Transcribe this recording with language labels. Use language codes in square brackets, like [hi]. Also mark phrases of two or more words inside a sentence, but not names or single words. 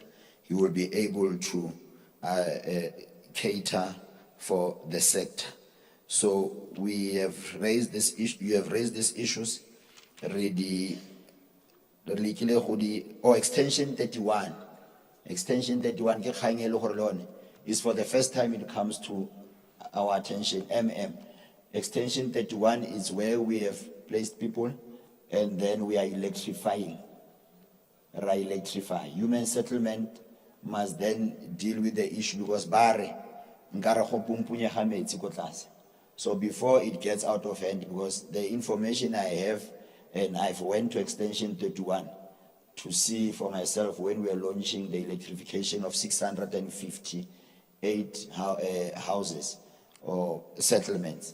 [en] He will be able to cater for the sector. So we have raised this issue. You have raised these issues. Extension 31. Extension 31 [tn] ke kgang e le gore le yone [en] is for the first time it comes to our attention. Extension 31 is where we have placed people and then we are electrifying. Human settlement must then deal with the issue because [tn] bare nkare go pumpunya ga metsi ko tlase. [en] So before it gets out of hand, because the information I have, and I've went to extension 31 to see for myself when we are launching the electrification of 658 houses or settlements.